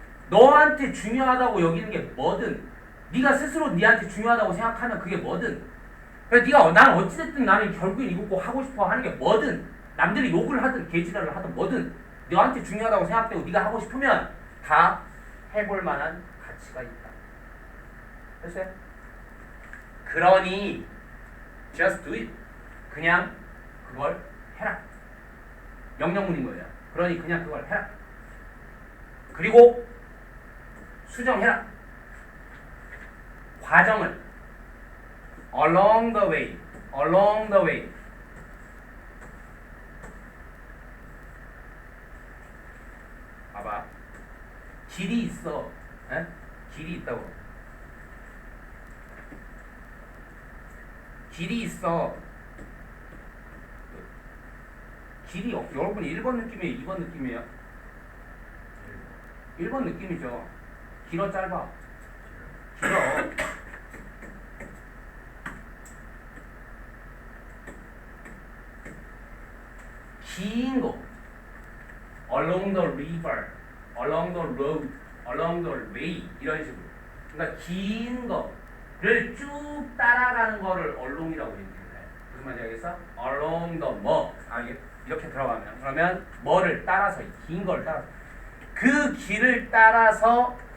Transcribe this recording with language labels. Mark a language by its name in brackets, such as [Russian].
[Korean] 너한테 중요하다고 여기는 게 뭐든 네가 스스로 네한테 중요하다고 생각하면 그게 뭐든 그래서 네가 난 어찌됐든 나는 결국엔 이거 꼭 하고 싶어 하는 게 뭐든 남들이 욕을 하든 개지랄을 하든 뭐든 너한테 중요하다고 생각되고 네가 하고 싶으면 다 해볼 만한 가치가 있다. 됐어요? 그러니 [English] just do it. [Korean] 그냥 그걸 해라. 명령문인 거예요. 그러니 그냥 그걸 해라. 그리고 수정해라. 과정을 [English] along the way, along the way. [Korean] 봐봐. 길이 있어. 에? 길이 있다고. 길이 있어. 길이 여러분 1번 느낌이에요? 2번 느낌이에요? 1번 느낌이죠. 길어 짧아? 길어. 긴 거. [English] along the river, along the road, along the way [Korean] 이런 식으로. 그러니까 긴 거를 쭉 따라가는 거를 along이라고 얘기해요. 무슨 말인지 알겠어? along the 뭐. 이렇게 들어가면 그러면 뭐를 따라서 긴 걸 따라서 그 길을 따라서